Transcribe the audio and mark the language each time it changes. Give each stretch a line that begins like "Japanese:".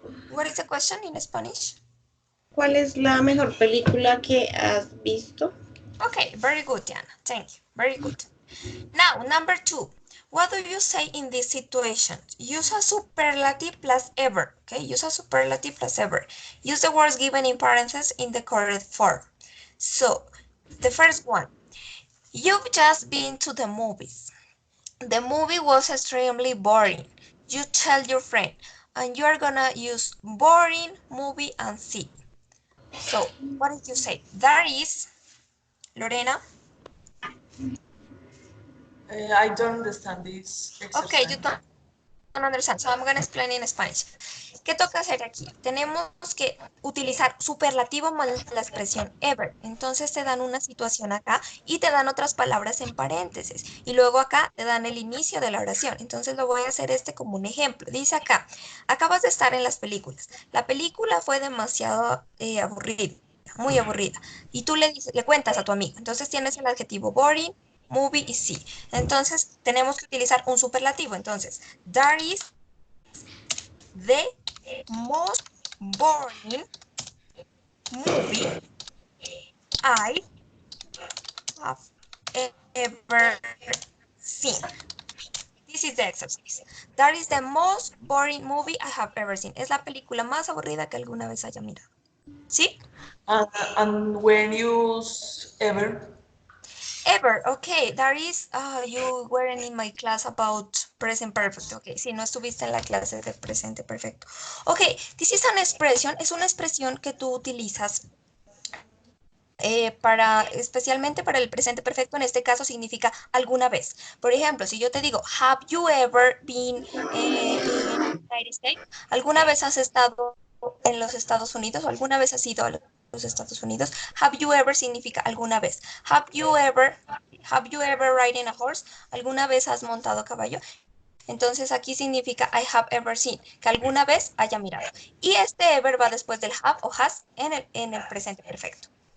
English: What is the question in Spanish?
Spanish: ¿Cuál es la mejor película que has visto?
English: Okay, very good, Diana. Thank you. Very good. Now, number 2. What do you say in this situation? Use a superlative plus ever. Okay, use a superlative plus ever. Use the words given in parentheses in the correct form. So, the first one. You've just been to the movies. The movie was extremely boring. You tell your friend, and you are gonna use boring, movie, and see. So, what did you say? That is, Lorena? I don't understand this exercise. Okay, you don't understand, so I'm going to explain in Spanish.
Spanish: ¿Qué toca hacer aquí? Tenemos que utilizar superlativo más la expresión ever. Entonces te dan una situación acá y te dan otras palabras en paréntesis. Y luego acá te dan el inicio de la oración. Entonces lo voy a hacer como un ejemplo. Dice acá, acabas de estar en las películas. La película fue demasiado aburrida, muy aburrida. Y tú le cuentas a tu amigo. Entonces tienes el adjetivo boring, movie y see. Entonces tenemos que utilizar un superlativo.
English: Entonces, that is the most boring movie I have ever seen. This is the exercise. That is the most boring movie I have ever seen.
Spanish: Es la película más aburrida que alguna vez haya mirado. ¿Sí?
English: And when you use ever? Ever, okay, that is, you weren't in my class about present perfect, okay,
Spanish: si no estuviste en la clase de presente perfecto.
English: Okay, this is an expression,
Spanish: es una expresión que tú utilizas especialmente para el presente perfecto, en este caso significa alguna vez. Por ejemplo, si yo te digo,
English: have you ever been in the United States?
Spanish: ¿Alguna vez has estado en los Estados Unidos o alguna vez has ido a los Estados Unidos?
English: Have you ever
Spanish: significa alguna vez.
English: Have you ever ridden a horse?
Spanish: ¿Alguna vez has montado a caballo? Entonces aquí significa
English: I have ever seen,
Spanish: que alguna vez haya mirado. Y este ever va después del have o has en el presente perfecto.